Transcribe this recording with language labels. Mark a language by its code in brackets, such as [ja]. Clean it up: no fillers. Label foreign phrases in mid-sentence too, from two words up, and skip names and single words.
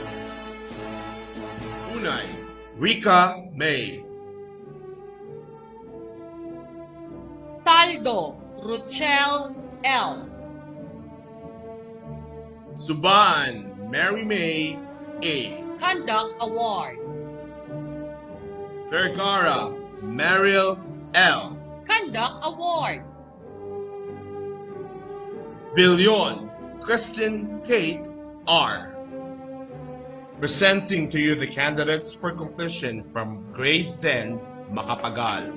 [en] Unay Rika May. Saldo Ruchel L. Suban Mary May A. Conduct Award. Vergara Mariel L. Conduct Award. Billion Kristen Kate R. Presenting to you the candidates for completion from grade 10 Makapagal.